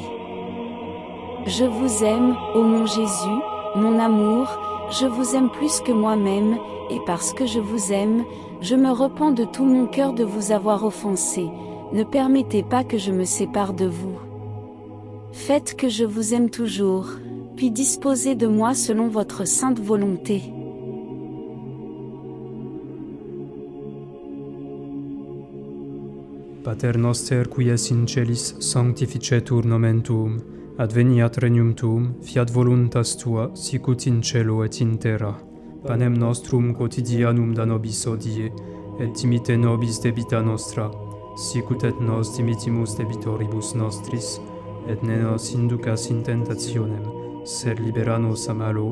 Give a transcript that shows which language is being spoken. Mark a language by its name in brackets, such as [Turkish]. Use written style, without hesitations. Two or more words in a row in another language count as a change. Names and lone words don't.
[French] Je vous aime, ô mon Jésus, mon amour, je vous aime plus que moi-même, et parce que je vous aime, je me repens de tout mon cœur de vous avoir offensé. Ne permettez pas que je me sépare de vous. Faites que je vous aime toujours, puis disposez de moi selon votre sainte volonté. [Latin] Pater noster qui es in celis, sanctificetur nomen tuum, adveniat regnum tuum, fiat voluntas tua, sicut in cielo et in terra. Panem nostrum quotidianum da nobis hodie, et dimite nobis debita nostra, sicut et nos dimitimus debitoribus nostris, et ne nos inducas in tentationem, sed libera nos a malo.